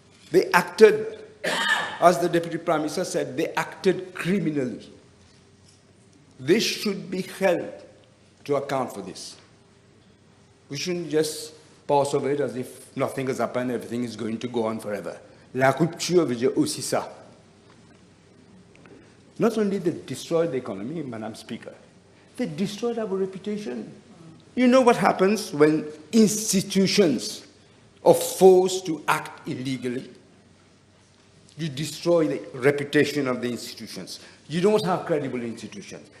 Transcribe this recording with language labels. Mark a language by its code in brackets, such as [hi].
[en] They acted, as the Deputy Prime Minister said, they acted criminally. They should be held to account for this. We shouldn't just pass over it as if nothing has happened, everything is going to go on forever. [fr] La rupture veut dire aussi ça. [en] Not only they destroyed the economy, Madam Speaker, they destroyed our reputation. You know what happens when institutions are forced to act illegally? You destroy the reputation of the institutions. You don't have credible institutions.